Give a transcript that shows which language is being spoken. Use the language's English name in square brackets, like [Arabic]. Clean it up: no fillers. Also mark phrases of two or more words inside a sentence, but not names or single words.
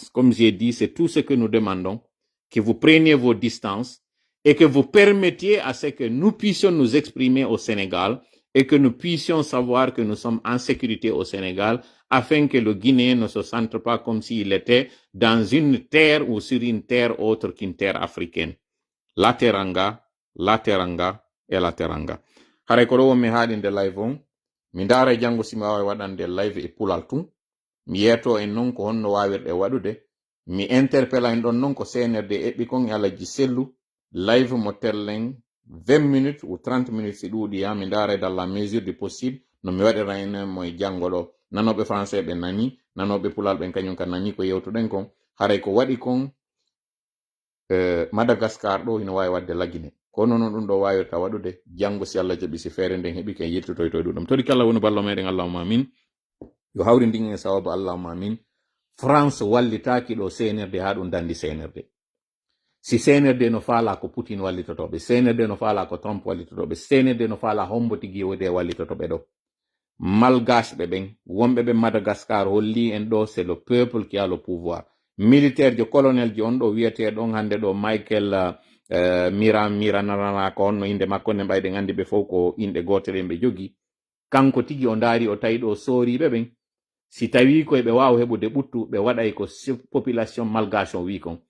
[French] j'ai dit, c'est tout ce que nous demandons, que vous preniez vos distances et que vous permettiez à ce que nous puissions nous exprimer au Sénégal et que nous puissions savoir que nous sommes en sécurité au Sénégal afin que le Guinéen ne se sente pas comme s'il était dans une terre ou sur une terre autre qu'une terre africaine. La teranga et la teranga. [Fula] Hare ko ɗo mi haɗinde live on, mi ndaara janngo simi wawi waɗande live e pulal tun, mi yeeto en non ko honno wawirɗe waɗude, mi interpella en ɗon non ko CNRD eɓɓi kon e alaji sellu, live mo terlen [French] 20 minutes ou 30 minutes [Fula] si ɗuuɗi ya, mi ndaara [French] dans la mesure du possible [Fula] no mi waɗira en mo e janngo ɗo. Nanoɓe français ɓe nani, nanoɓe pulal ɓen kañum ka nani ko yewtuɗen kon. Haray ko waɗi kon Madagascar ɗo ina wawi wadde lagine, kono noon ɗum ɗo wawirta waɗude janngo si Allah jaɓi, si feere nden heɓi ken yettotoy to ɗuɗum. Toɗi kala woni ballo meɗen, [Arabic] اللهم آمين. [Fula] Yo hawri ndin e sawabu [Arabic] اللهم آمين. [Fula] France wallitaki ɗo CNRD ha ɗum dandi CNRD. Si CNRD no faala ko Putin wallitotoɓe, CNRD no faala ko Trump wallitotoɓe, CNRD no faala hombo tigi wode wallitotoɓe ɗo. Malgache ɓe ɓen, wonɓe ɓe Madagascar holli en ɗo, [French] c'est le peuple qui a le pouvoir. [Fula] Militaire jo colonel jo on ɗo wiyete ɗon hande ɗo Michael Miranarana ko onno inde makko ne mbayɗen andi ɓe fof ko inde gotere ɓe jogi. Kanko tigi o ndaari o tawi ɗo sooriɓe ɓen, si tawi koye ɓe wawa heɓude ɓuttu ɓe waɗay ko [French] population malgache [Fula] o wi kon.